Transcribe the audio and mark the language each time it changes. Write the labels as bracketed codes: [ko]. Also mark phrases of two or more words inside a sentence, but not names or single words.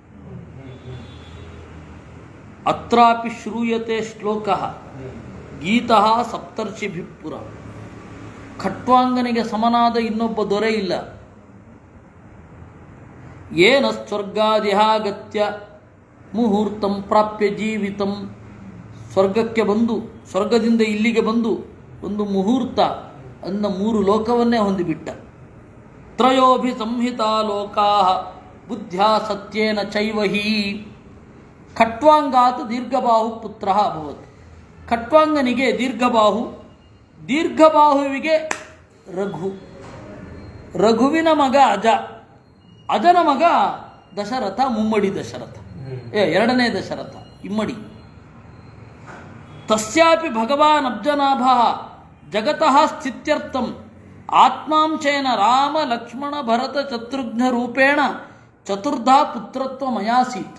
[sa] ಅತ್ರಾಪಿ ಶ್ರೂಯತೆ ಶ್ಲೋಕಃ ಗೀತಃ ಸಪ್ತರ್ಷಿಭಿಃ ಪುರಾ. [kn] ಖಟ್ವಾಂಗನಿಗೆ ಸಮನಾದ ಇನ್ನೊಬ್ಬ ದೊರೆ ಇಲ್ಲ. [sa] ಏನ ಸ್ವರ್ಗಾದಿಹಾಗತ್ಯ ಮುಹೂರ್ತಂ ಪ್ರಾಪ್ಯ ಜೀವಿತಂ. [kn] ಸ್ವರ್ಗಕ್ಕೆ ಬಂದು, ಸ್ವರ್ಗದಿಂದ ಇಲ್ಲಿಗೆ ಬಂದು ಒಂದು ಮುಹೂರ್ತ ಅನ್ನ 3 ಲೋಕವನ್ನೇ ಹೊಂದಿಬಿಟ್ಟ. [sa] ತ್ರಯೋಭಿ ಸಂಹಿತಾ ಲೋಕಾ ಬುದ್ಧ್ಯಾ ಸತ್ಯೇನ ಚೈವಹಿ. ಖಟ್ವಾಂಗಾತ್ ದೀರ್ಘಬಾಹು ಪುತ್ರ ಅಭವತ್. [kn] ಖಟ್ವಾಂಗನಿಗೆ ದೀರ್ಘಬಾಹು, ದೀರ್ಘಬಾಹುವಿಗೆ ರಘು, ರಘುವಿನ ಮಗ ಅಜ, ಅಜನ ಮಗ ದಶರಥ, ಮುಮ್ಮಡಿ ದಶರಥ, ಎರಡನೇ ದಶರಥ, ಇಮ್ಮಡಿ. [sa] ತಸ್ಯಾಪಿ ಭಗವಾನ್ ಅಬ್ಜನಾಭ ಜಗತಃ ಸ್ಥಿತ್ಯರ್ಥಂ ಆತ್ಮಾಂಶೇನ ರಾಮ ಲಕ್ಷ್ಮಣ ಭರತ ಶತ್ರುಘ್ನ ರೂಪೇಣ ಚತುರ್ಧಾ ಪುತ್ರತ್ವ ಮಯಾಸೀತ್.